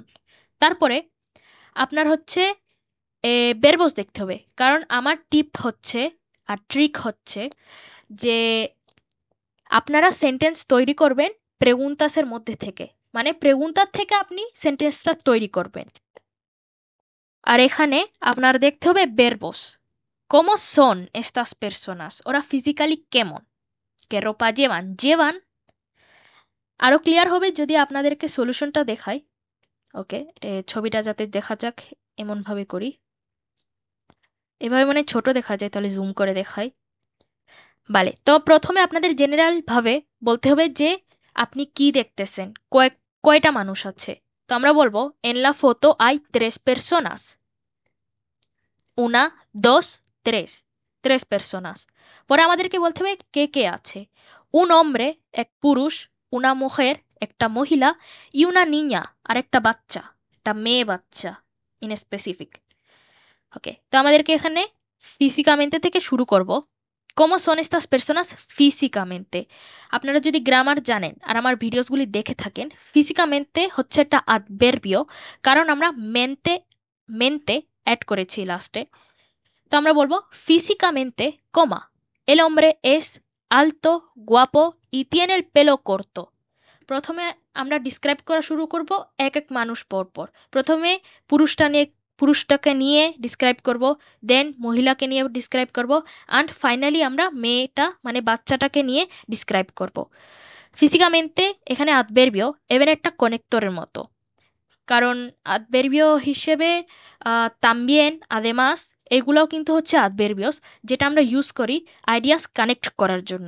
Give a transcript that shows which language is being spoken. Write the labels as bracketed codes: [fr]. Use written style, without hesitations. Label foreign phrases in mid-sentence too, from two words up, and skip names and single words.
[bn] তারপরে আপনার হচ্ছে বেরবস দেখতে হবে, কারণ আমার টিপ হচ্ছে আর ট্রিক হচ্ছে যে আপনারা সেন্টেন্স তৈরি করবেন প্রেগুন্তাসের মধ্যে থেকে, মানে প্রেগুন্তার থেকে আপনি সেন্টেন্সটা তৈরি করবেন। আর এখানে আপনার দেখতে হবে বেরবস, [es] ¿cómo son estas personas? [bn] ওরা ফিজিক্যালি কেমন, [es] qué ropa llevan, llevan. [bn] আরো ক্লিয়ার হবে যদি আপনাদেরকে সলিউশনটা দেখাই। ওকে, ছবিটা যাতে দেখা যাক এমন ভাবে করি, এভাবে মানে ছোট দেখা যায়, তাহলে জুম করে দেখাই। বালে, তো প্রথমে আপনাদের জেনারেল ভাবে বলতে হবে যে আপনি কি দেখতেছেন, কয়টা মানুষ আছে। তো আমরা বলবো [es] en la foto hay 3 personas, una, dos, tres personas। [bn] পরে আমাদেরকে বলতে হবে কে কে আছে, [es] un hombre, [bn] এক পুরুষ, [es] una mujer, [bn] একটা মহিলা, [es] y una niña, [bn] আর একটা বাচ্চা, একটা মেয়ে বাচ্চা [en] in specific. [bn] ওকে, তো আমাদেরকে এখানে ফিজিকামেন্টে থেকে শুরু করব। [es] ¿Cómo son estas personas físicamente? [bn] আপনারা যদি গ্রামার জানেন আর আমার ভিডিওসগুলি দেখে থাকেন, ফিজিকামেন্টে হচ্ছে একটা অ্যাডভার্বিও, কারণ আমরা মেনতে অ্যাড করেছি লাস্টে। তো আমরা বলবো [es] físicamente, coma, el hombre es alto, guapo y tiene el pelo corto। [bn] প্রথমে আমরা ডিসক্রাইব করা শুরু করব এক এক মানুষ পর পর। প্রথমে পুরুষটাকে নিয়ে ডিসক্রাইব করব, দেন মহিলাকে নিয়ে ডিসক্রাইব করব, [en] and finally [bn] আমরা মেয়েটা মানে বাচ্চাটাকে নিয়ে ডিসক্রাইব করব। ফিজিকামেন্টে এখানে অ্যাডভার্বিও এবার একটা কানেক্টরের মতো, কারণ অ্যাডভার্বিও হিসেবে তাম্বিয়েন, আদেমাস, এগুলোও কিন্তু হচ্ছে অ্যাডভার্বিওস, যেটা আমরা ইউজ করি [en] ideas connect [bn] করার জন্য।